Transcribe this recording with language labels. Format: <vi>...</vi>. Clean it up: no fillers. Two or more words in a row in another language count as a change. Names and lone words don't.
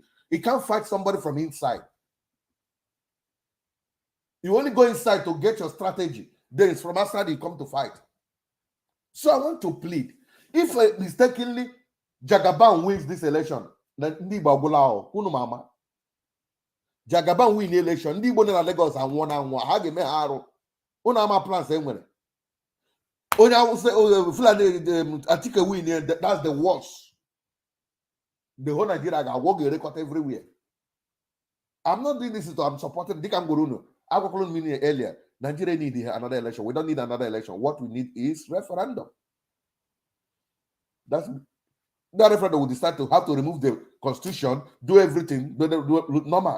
<en>He can't fight somebody from inside. You only go inside to get your strategy. Then it's from outside you come to fight. So I want to plead. If mistakenly Jagaban wins this election, Jagaban win the election,</en> <ig>ndị Igbo na Lagos anwụọ na anwụọ, ha ga-eme ha arụ. Unu ama plans enwere. Onye awụsa Fulani Atike win,</ig> <en>that's the worst. The whole Nigeria</en> <ig>ga-agwọ ga-erekọta</ig> <en>everywhere. I'm not doing this, I'm supporting Dikam Guruno. I was meaning earlier. Nigeria need another election. We don't need another election. What we need is referendum. That referendum will decide to have to remove the constitution, do everything, do normal.</en>